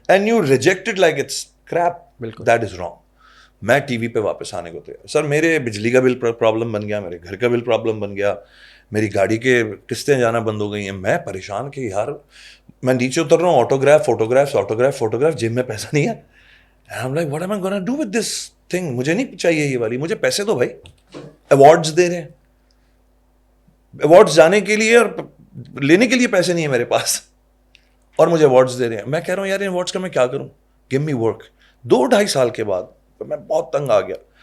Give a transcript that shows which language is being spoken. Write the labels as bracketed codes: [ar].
[en] And you rejected like it's crap. [ur] بالکل [en] That is wrong. [ur] میں T V پہ واپس آنے کو تیار. سر میرے بجلی کا بل پرابلم بن گیا, میرے گھر کا بل پرابلم بن گیا, میری گاڑی کے قسطیں جانا بند ہو گئی ہیں. میں پریشان کہ یار میں نیچے اتر رہا ہوں, آٹوگراف, جیب میں پیسہ نہیں ہے. [en] I'm like, what am I gonna do with this thing? [ur] مجھے نہیں چاہیے یہ والی, مجھے پیسے دو بھائی. ایوارڈز دے رہے ہیں, ایوارڈز جانے کے لیے اور لینے کے لیے پیسے نہیں ہے میرے پاس, اور مجھے ایوارڈز دے رہے ہیں. میں کہہ رہا ہوں یار ان ایوارڈز کا میں کیا کروں, [en] Give me work. [ur] 2-2.5 سال کے بعد میں بہت تنگ آ گیا.